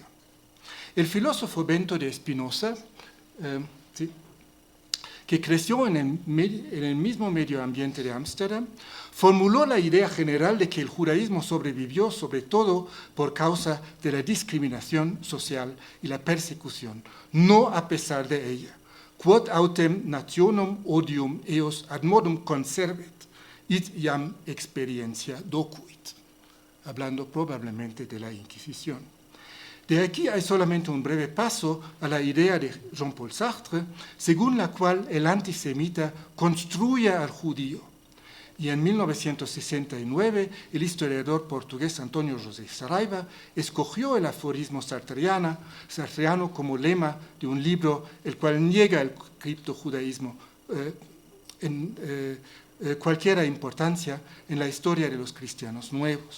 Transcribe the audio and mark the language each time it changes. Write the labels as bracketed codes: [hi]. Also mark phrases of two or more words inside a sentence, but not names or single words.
[es] El filósofo Bento de Spinoza, que creció en el mismo medio ambiente de Ámsterdam, formuló la idea general de que el judaísmo sobrevivió sobre todo por causa de la discriminación social y la persecución, no a pesar de ella. [la] Quod autem nationum odium eos ad modum conservet, id iam experiencia docuit, [es] hablando probablemente de la Inquisición. De aquí hay solamente un breve paso a la idea de Jean-Paul Sartre, según la cual el antisemita construye al judío. Y en 1969, el historiador portugués Antonio José Saraiva escogió el aforismo sartreano como lema de un libro el cual niega el criptojudaísmo cualquier importancia en la historia de los cristianos nuevos.